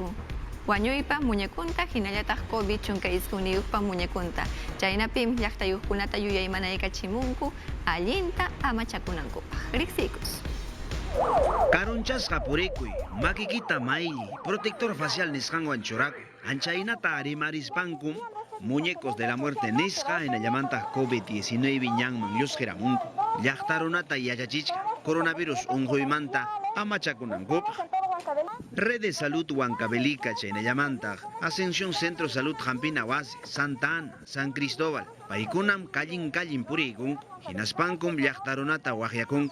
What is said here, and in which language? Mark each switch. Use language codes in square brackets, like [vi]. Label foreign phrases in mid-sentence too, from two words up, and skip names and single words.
[qu] Wañuypa muñekunta hinallataq COVID chunka isquniyuqpa muñekunta. Chaynapim llaqtayuqkunata yuyaymanaykachimunku allinta amachakunankupaq. Riqsiykus. Karunchasqa purikuy, makikita mayli, protector facial nisqanwan churakuy. Anchaynata arimarispankum, [es] muñecos de la muerte [qu] nisqa hinallamantaq COVID-19 ñanman llusqiramunku. Llaqtarunata yachachichka, coronavirus unquymanta amachakunankupaq. Red de Salud Huancavelica chaynallamantaq, Ascensión Centro Salud Hampina Wasi, Santa Ana, San Cristóbal, paykunam kallin purikun, hinaspankum llaqtarunata waqyakunku.